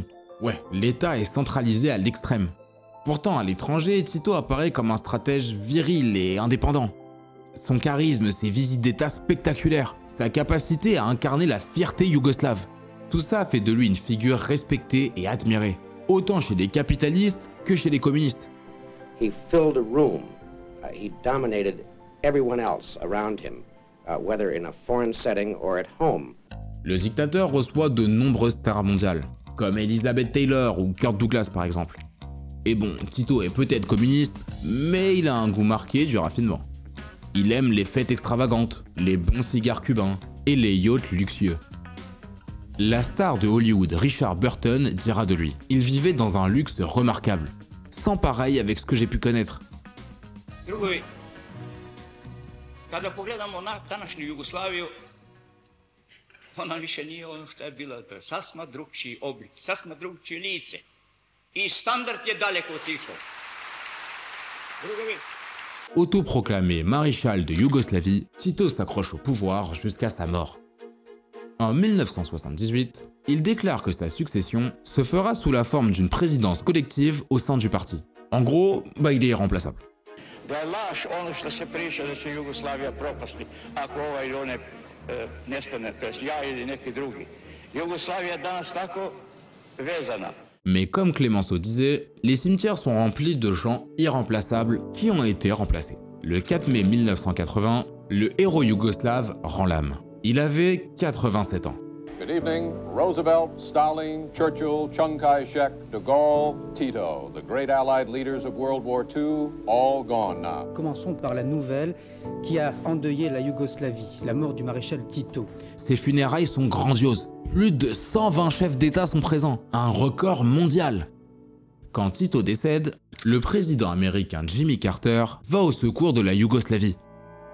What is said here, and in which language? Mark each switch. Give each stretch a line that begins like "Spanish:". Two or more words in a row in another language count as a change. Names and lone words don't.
French: Ouais, l'État est centralisé à l'extrême. Pourtant, à l'étranger, Tito apparaît comme un stratège viril et indépendant. Son charisme, ses visites d'État spectaculaires, sa capacité à incarner la fierté yougoslave. Tout ça fait de lui une figure respectée et admirée, autant chez les capitalistes que chez les communistes.
English: He filled a room. He dominated everyone else around him. Whether in a foreign setting or at home.
French: Le dictateur reçoit de nombreuses stars mondiales, comme Elizabeth Taylor ou Kirk Douglas par exemple. Et bon, Tito est peut-être communiste, mais il a un goût marqué du raffinement. Il aime les fêtes extravagantes, les bons cigares cubains et les yachts luxueux. La star de Hollywood, Richard Burton, dira de lui: il vivait dans un luxe remarquable, sans pareil avec ce que j'ai pu connaître.
Serbian: Kada pogledamo na današnju Jugoslaviju, ona više nije ono što je bila, to je sasma drugčiji oblik, sasma drugčije lice. I standard je daleko otišao. Drugovi.
French: Autoproclamé maréchal de Yougoslavie, Tito s'accroche au pouvoir jusqu'à sa mort. En 1978, il déclare que sa succession se fera sous la forme d'une présidence collective au sein du parti. En gros, il est irremplaçable.
Serbian: Da je laž ono što se priča da će Jugoslavija propasti ako ovaj ili onaj nestane, to jest ja ili neki drugi. Jugoslavija je danas tako vezana.
French: Mais comme Clemenceau disait, les cimetières sont remplis de gens irremplaçables qui ont été remplacés. Le 4 mai 1980, le héros yougoslave rend l'âme. Il avait 87 ans.
English: Good evening. Roosevelt, Stalin, Churchill, Chiang Kai-shek, de Gaulle, Tito, the great Allied leaders of World War II, all gone now.
French: Commençons par la nouvelle qui a endeuillé la Yougoslavie, la mort du maréchal Tito. Ces funérailles sont grandioses. Plus de 120 chefs d'État sont présents, un record mondial. Quand Tito décède, le président américain Jimmy Carter va au secours de la Yougoslavie.